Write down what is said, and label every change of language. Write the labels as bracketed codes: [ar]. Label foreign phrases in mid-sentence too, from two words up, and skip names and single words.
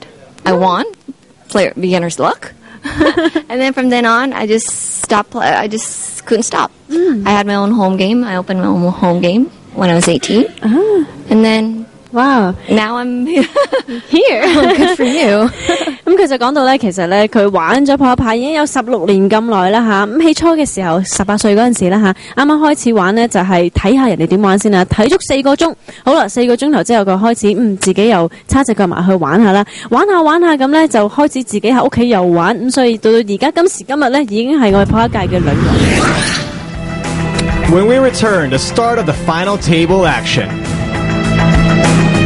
[en] I won. Beginner's luck. And then from then on, I just stopped. I just couldn't stop. I had my own home game. I opened my own home game when I was 18. And then, wow, now I'm here. Good for you. [yue] 咁佢就講到咧，其實咧佢玩咗撲克牌已經有16年咁耐啦嚇。咁起初嘅時候，18歲嗰陣時啦嚇，啱啱開始玩咧就係睇下人哋點玩先啦，睇足4個鐘。好啦，4個鐘頭之後佢開始自己又叉隻腳埋去玩下啦，玩下咁咧就開始自己喺屋企又玩。咁所以到而家今時今日咧已經係我哋撲克界嘅女王。 [en] When we return, the start of the final table action.